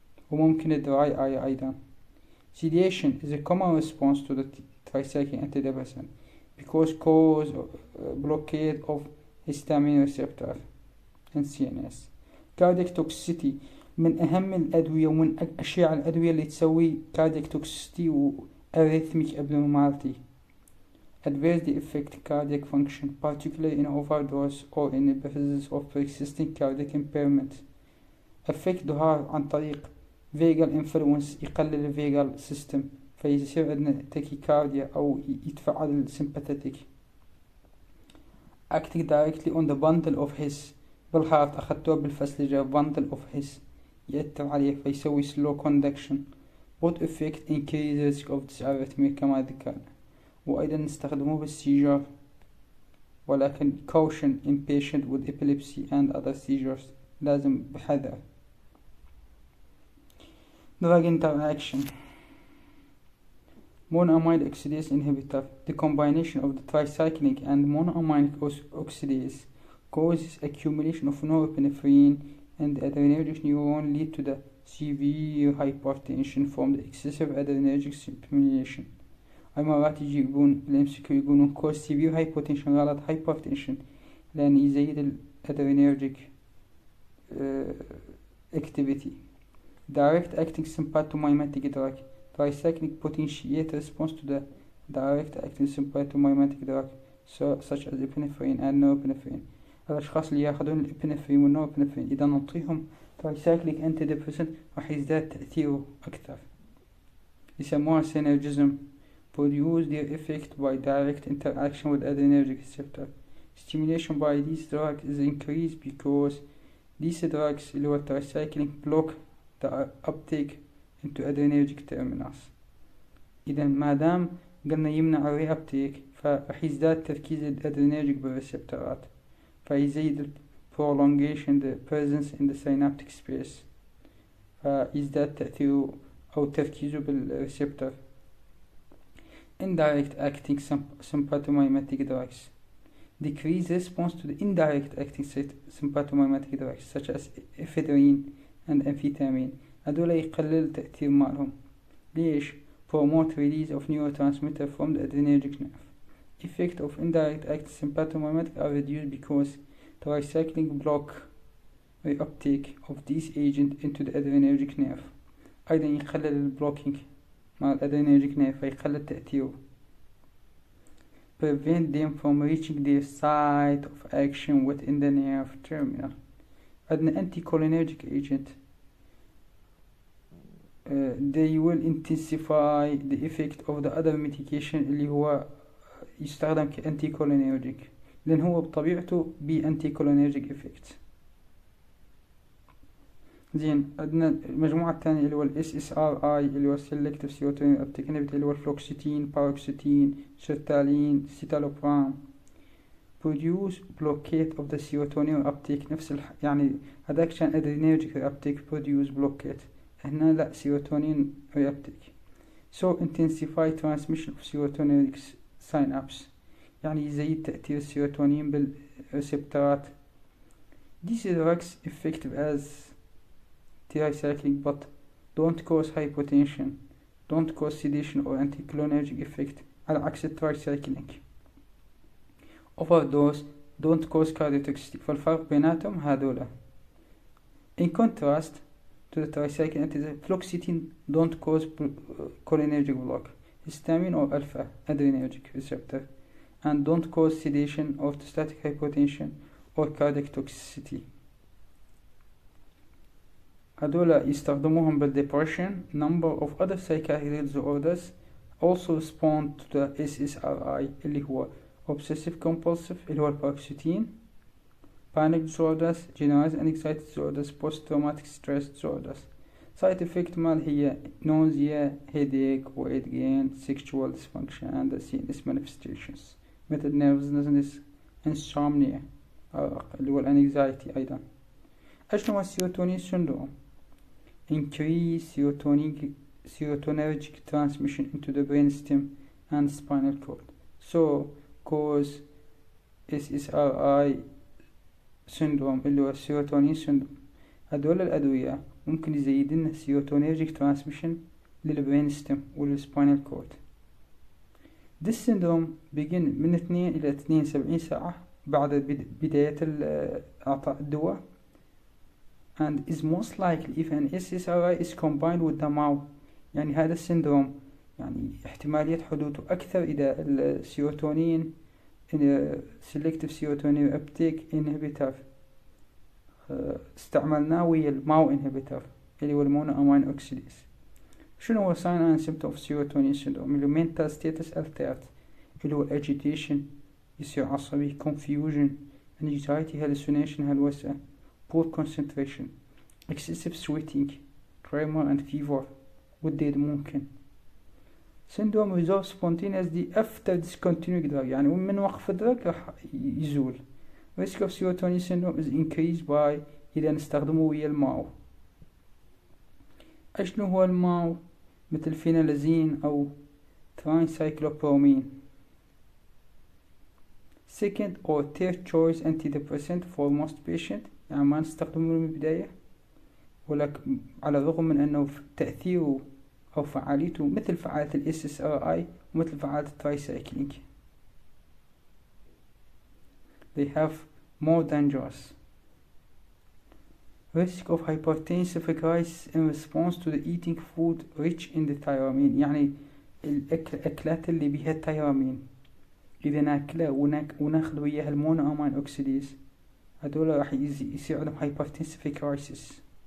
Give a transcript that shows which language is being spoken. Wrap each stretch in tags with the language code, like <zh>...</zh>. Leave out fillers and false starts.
<en>وممكن dry eye أيضا. sedation is a common response to the tricyclic antidepressant because cause blockade of histamine receptor in CNS.</en> <ar>cardiac toxicity من أهم الأدوية ومن أشيع الأدوية اللي تسوي cardiac toxicity و arrhythmic abnormality.</ar> <en>adversely affect cardiac function, particularly in overdose or in the presence of persisting cardiac impairment. affect the heart</en> <ar>عن طريق vagal influence، يقلل الفيجال سيستم فيصير عندنا تاكيكارديا أو يتفعل السمباثيتك.</ar> <en>acting directly on the bundle of his</en> <ar>بالهارت، أخذتوه بالفسلجة</ar> <en>bundle of his</en> <ar>يأثر عليه فيسوي</ar> <en>slow conduction. both effect increase risk of this arrhythmia</en> <ar>كما ذكرنا. وأيضا نستخدموه بالسيجار، ولكن</ar> <en>caution in patient with epilepsy and other seizures،</en> <ar>لازم بحذر.</ar> <en>drug interaction. monoamine oxidase inhibitor. The combination of the tricyclic and monoamine oxidase causes accumulation of norepinephrine and adrenergic neuron, lead to the severe hypertension from the excessive adrenergic stimulation.</en> <ar>أي مرات يجي يقولون بالMCQ يقولون</ar> <en>cause severe hypertension</en> <ar>غلط hypertension لأن يزيد الادرينرجيك activity.</ar> <en>direct acting sympathomimetic drug. tricyclic potentiate response to the direct acting sympathomimetic drug such as epinephrine and norepinephrine.</en> <ar>الأشخاص اللي ياخذون الابنفرين والنوربنفرين إذا نعطيهم ترايسايكليك أنتي ديبريسنت راح يزداد تأثيره أكثر.</ar> <en>يسموها synergism. produce their effect by direct interaction with adrenergic receptor. stimulation by these drugs is increased because these drugs</en> <ar>اللي هو الترايسايكليك</ar> <en>block the uptake into adrenergic terminus.</en> <ar>إذا ما دام قلنا يمنع الري uptake فراح يزداد تركيز الادرينرجيك بالريسبتورات فيزيد</ar> <en>prolongation the presence in the synaptic space</en> <ar>فيزداد تأثيره أو تركيزه بالريسبتور.</ar> <en>indirect acting sympathomimetic drugs decrease response to the indirect acting sympathomimetic drugs such as ephedrine and amphetamine.</en> <ar>هذولا يقلل تأثير مالهم. ليش؟</ar> <en>promote release of neurotransmitter from the adrenergic nerve. effect of indirect acting sympathomimetic are reduced because tricyclic block the uptake of these agent into the adrenergic nerve.</en> <ar>أيضا يقلل البلوكينج مع الادرينرجيك nerve فيقلل تأثيره.</ar> <en>prevent them from reaching their site of action within the nerve terminal. عندنا anticholinergic agent they will intensify the effect of the other medication</en> <ar>اللي هو يستخدم كأنتيكولينيرجيك لأن هو بطبيعته بأنتيكولينيرجيك</ar> <en>effect.</en> <ar>زين عندنا المجموعة الثانية اللي هو SSRI اللي هو Selective Serotonin Uptake Inhibitor اللي هو الفلوكسيتين، باروكسيتين، سيرتالين، سيتالوبرام.</ar> <en>produce blockade of the serotonin uptake</en> <ar>نفس يعني هذاك كان</ar> <en>adrenergic uptake produce blockade،</en> <ar>هنا لا</ar> <en>serotonin uptake. so intensify transmission of serotonin synapse</en> <ar>يعني يزيد تأثير السيروتونين بالريسبتورات.</ar> <en>these drugs effective as tricyclic but don't cause hypotension, don't cause sedation or anticholinergic effect</en> <ar>على عكس الترايسايكليك.</ar> <en>overdose don't cause cardiotoxicity</en> <ar>فالفرق بيناتهم هذولا.</ar> <en>in contrast to the tricyclic fluoxetine don't cause cholinergic block, histamine or alpha adrenergic receptor and don't cause sedation or orthostatic hypotension or cardiac toxicity.</en> <ar>هذولا يستخدموهم بالdepression.</ar> <en>number of other psychiatric disorders also respond to the SSRI اللي هو obsessive compulsive</en> <ar>اللي هو الباروكسيتين،</ar> <en>panic disorders, generalized anxiety disorders, post-traumatic stress disorders. side effect مال هي nausea, headache, weight gain, sexual dysfunction and the CNS manifestations مثل nervousness, insomnia اللي هو anxiety.</en> <ar>أيضا أشنو هو السيروتونين</ar> <en>syndrome؟ increase serotonergic transmission into the brainstem and spinal cord so cause SSRI syndrome</en> <ar>اللي هو السيروتونين</ar> <en>syndrome.</en> <ar>هدول الأدوية ممكن يزيدن serotonergic transmission للبرينستم والسباينال كورد.</ar> <en>this syndrome begin</en> <ar>من 2 إلى 72 ساعة بعد بداية إعطاء الدواء</ar> <en>and is most likely if an SSRI is combined with the MAO.</en> <ar>يعني هذا السندروم يعني احتمالية حدوثه أكثر إذا السيروتونين selective serotonin uptake inhibitor استعملناه ويا الماو انهبيتر اللي هو المونو امين اوكسيديز.</ar> <en>شنو هو sign and symptom of serotonin syndrome؟ اللي هو mental status altered، اللي هو agitation</en> <ar>يصير عصبي،</ar> <en>confusion، anxiety، hallucination هلوسة، poor concentration، excessive sweating، tremor and fever،</en> <ar>والديد ممكن.</ar> <en>syndrome resolves spontaneously after discontinuing drug،</en> <ar>يعني من وقف الدرج راح يزول.</ar> <en>risk of serotonin syndrome is increased by</en> <ar>إذا نستخدمه ويا الماو. أشنو هو الماو؟ مثل فينالازين أو ترايسايكلوبرومين.</ar> <en>second or third choice antidepressant for most patient،</en> <ar>يعني ما نستخدمه من البداية، ولكن على الرغم من أنه تأثيره أو فعاليته مثل فعالية ال SSRI ومثل فعالية الترايسايكلينج.</ar> <en>they have more dangerous risk of hypertensive crisis in response to the eating food rich in the thiamine،</en> <ar>يعني الأكلات اللي بيها التيرامين إذا ناكله وناخذ وياها المونو أمان أوكسيديز هدول راح يصير عندهم</ar> <en>hypertensive crisis.</en>